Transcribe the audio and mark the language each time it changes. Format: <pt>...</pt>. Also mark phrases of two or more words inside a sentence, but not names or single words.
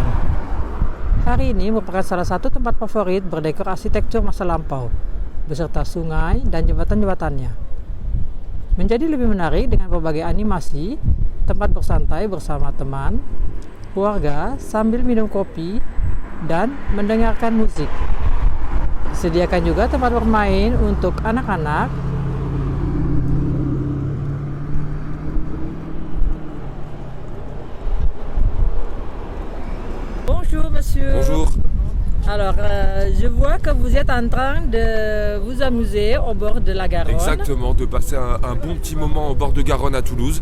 <id>Hari ini merupakan salah satu tempat favorit berdekor arsitektur masa lampau, beserta sungai dan jembatan-jembatannya. Menjadi lebih menarik dengan berbagai animasi, tempat bersantai bersama teman, keluarga sambil minum kopi, dan mendengarkan musik. Sediakan juga tempat bermain untuk anak-anak.</id> <fr>Bonjour monsieur. Bonjour. Alors, je vois que vous êtes en train de vous amuser au bord de la Garonne. Exactement, de passer un bon petit moment au bord de Garonne à Toulouse.</fr>